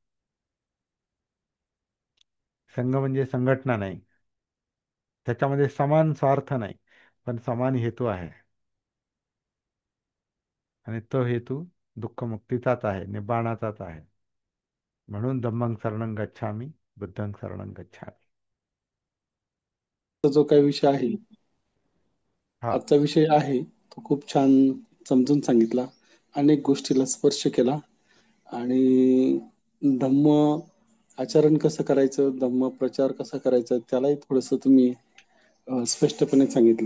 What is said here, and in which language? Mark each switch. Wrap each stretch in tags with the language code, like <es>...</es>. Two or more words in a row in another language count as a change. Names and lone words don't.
<mr>संघ म्हणजे संघटना नाही, त्याच्यामध्ये समान स्वार्थ नाही, पण समान हेतू आहे. आणि तो हेतू दुःखमुक्तीचाच आहे, निब्बाणाचाच आहे.</mr> <pi>म्हणून धम्मं शरणं गच्छामि, बुद्धं शरणं गच्छामि.</pi> <mr>जो काही विषय आहे, हा. आजचा विषय आहे, तो खूप छान समजून सांगितला. अनेक गोष्टीला स्पर्श केला आणि धम्म आचरण कसं करायचं, धम्म प्रचार कसा करायचा, त्यालाही थोडंसं तुम्ही स्पष्टपणे सांगितलं.</mr>